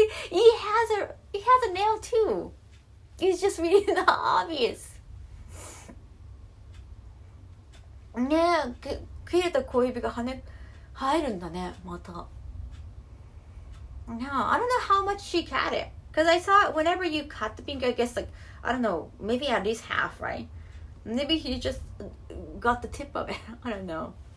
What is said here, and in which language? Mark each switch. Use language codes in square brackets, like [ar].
[en] he has a nail too. It's just really not obvious. [ja] ねえ、切れた小指が入るんだね、また。 [en] No, I don't know how much she cut it. Because I saw whenever you cut the pinky, I guess like, I don't know, maybe at least half, right? Maybe he just got the tip of it. I don't know.